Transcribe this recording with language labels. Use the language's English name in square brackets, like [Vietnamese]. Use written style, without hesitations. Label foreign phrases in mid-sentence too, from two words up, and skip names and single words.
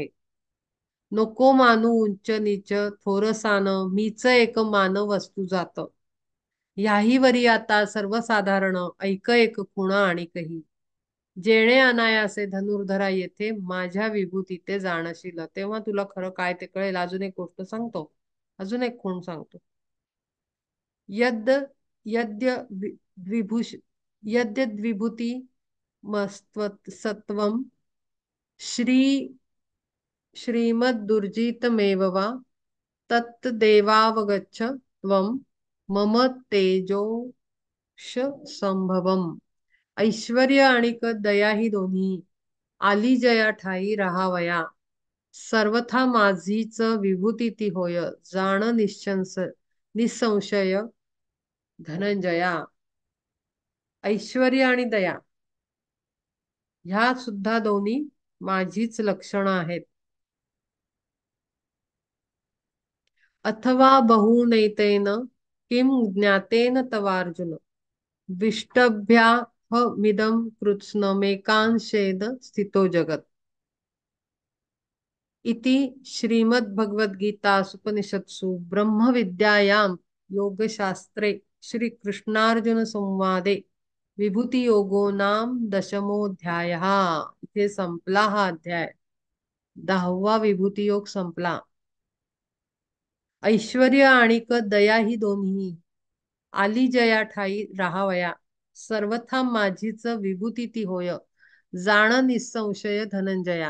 [Marathi] नको मानू उंच नीच थोरसान मीच एक मान वस्तू जात. याही वरी आता सर्वसाधारण ऐक एक खुण आणि कही. जेणे अनायासे धनुर्धरा येथे माझ्या विभूती ते जाणशील तेव्हा तुला खरं काय ते कळेल. अजून एक गोष्ट सांगतो. अजून एक खूण सांगतो. [Sanskrit] यद् यद्य विभूष यद्यद्विभूती मस्त्वत्सत्वं श्री श्रीमद्दुर्जितमेव वा तत्देवावगच्छ त्वं मम तेजोश संभवम. [Marathi] ऐश्वर्य आणि दया ही दोन्ही आली जया ठाई राहावया. सर्वथा माझीच विभूती ती होय जाण निसंशय धनंजया. ऐश्वर्य आणि दया ह्या सुद्धा दोन्ही माझीच लक्षणं आहेत. [Sanskrit] अथवा बहुनैतेन किं ज्ञातेन तवार्जुन विष्टभ्याहमिदं कृत्स्नमेकांशेन स्थितो जगत्. इति श्रीमद्भगवद्गीतासूपनिषत्सु ब्रह्मविद्यायां योगशास्त्रे श्रीकृष्णार्जुन संवादे विभूती योगो नाम दशमोऽध्यायः. [Marathi] इथे संपला हा अध्याय. 10वा विभूती योग संपला. ऐश्वर्य आणि दया ही दोन्ही आली जया ठाई राहावया. सर्वथा माझीच विभूती ती होय जाण निसंशय धनंजया.